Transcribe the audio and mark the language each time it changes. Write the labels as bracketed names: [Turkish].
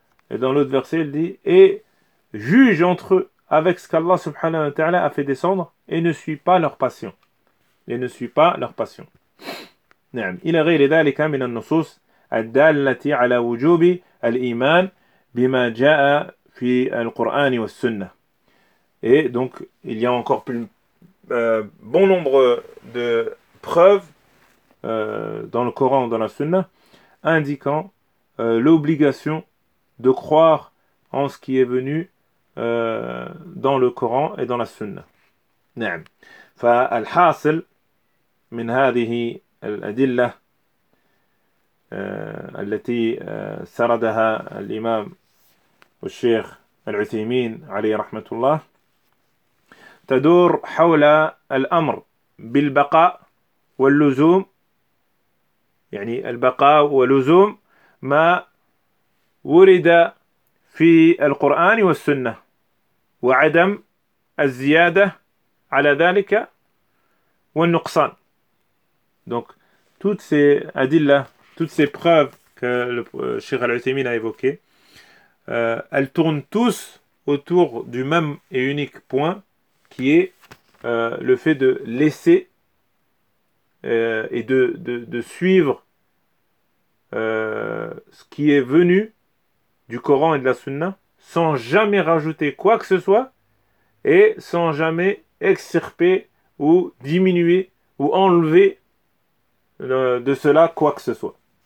[French] Et dans l'autre verset, il dit, et juge entre eux avec ce qu'Allah subhanahu wa ta'ala a fait descendre, et ne suis pas leur passion. Et ne suis pas leur passion. [Arabic] نعم. إلى غير ذلك من النصوص الدالة على وجوب الإيمان بما جاء في القرآن والسنة. [French] Et donc, il y a encore plus bon nombre de preuves dans le Coran, dans la Sunna, indiquant l'obligation de croire en ce qui est venu dans le Coran et dans la Sunna. [Arabic] نعم. فالحاصل من هذه الأدلة التي سردها الإمام والشيخ العثيمين عليه رحمة الله تدور حول الأمر بالبقاء واللزوم, يعني البقاء واللزوم ما ورد في القرآن والسنة وعدم الزيادة على ذلك والنقصان. [French] دونك toutes ces adillas, toutes ces preuves que le Cheikh Al-Uthaymeen a évoquées, elles tournent tous autour du même et unique point qui est le fait de laisser et de suivre ce qui est venu du Coran et de la Sunna sans jamais rajouter quoi que ce soit et sans jamais extirper ou diminuer ou enlever de cela quoi que ce soit.